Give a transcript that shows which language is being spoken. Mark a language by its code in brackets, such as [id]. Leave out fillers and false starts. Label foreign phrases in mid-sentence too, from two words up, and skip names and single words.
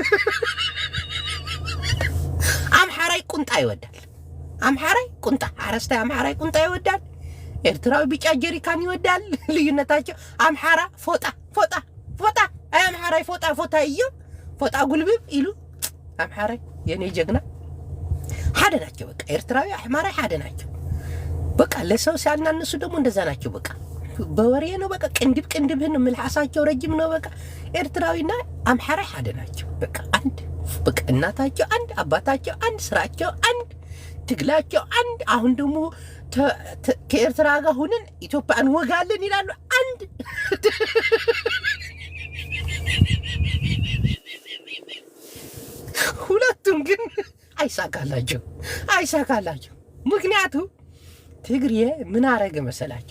[am] አምሓራይ ቁንጣ ይወዳል። አምሓራይ ቁንጣ አረስታይ አምሓራይ ቁንጣ ይወዳል። ኤርትራዊ ቢጫ ጀሪካን ይወዳል። ልዩነታቸው አምሓራ ፎጣ አይ [ti] አምሓራይ ፎጣ እዩ ፎጣ ጉልብብ ኢሉ አምሓራይ [am] የኔ ጀግና ሓደ ናቸው። በቃ ኤርትራዊ አምሓራይ ሓደ ናቸው። በቃ ለሰው ሲያናንሱ ደግሞ እንደዛ ናቸው። በቃ በወሬ ነው። በቃ ቅንድብህን ምላሳቸው ረጅም ነው። በቃ ኤርትራዊና አምሓራይ ሓደ ናቸው። በቃ አንድ በቃ እናታቸው አንድ፣ አባታቸው አንድ፣ ስራቸው አንድ፣ ትግላቸው አንድ። አሁን ደግሞ ከኤርትራ ጋር ሆነን ኢትዮጵያን ወጋለን ይላሉ። አንድ ሁለቱም ግን አይሳካላቸው። ምክንያቱም ትግሬ ምን አረገ መሰላቸው?